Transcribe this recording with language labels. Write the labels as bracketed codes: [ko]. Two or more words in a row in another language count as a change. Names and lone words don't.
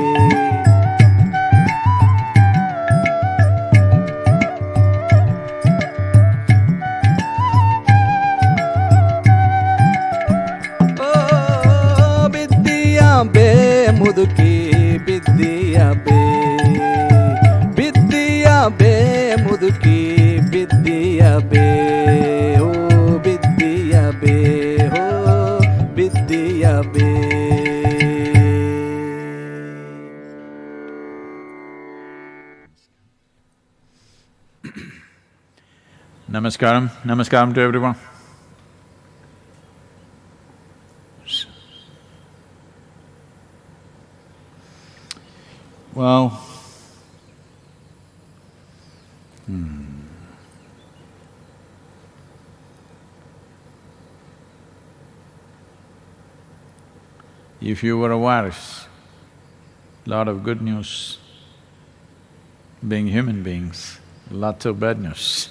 [kn] ಬಿದ್ದಿಯ ಬೇ ಮುದುಕಿ ಬಿದ್ದಿಯ ಬೇ, ಬಿದ್ದಿಯ ಬೇ ಮುದುಕಿ ಬಿದ್ದಿಯ ಬೇ. ಹೋ ಬಿದ್ದಿಯ ಬೇ, ಹೋ ಬಿದ್ದಿಯ ಬೇ. [en] Namaskaram. Namaskaram to everyone. Well, if you were aware, lot of good news, being human beings, lots of bad news.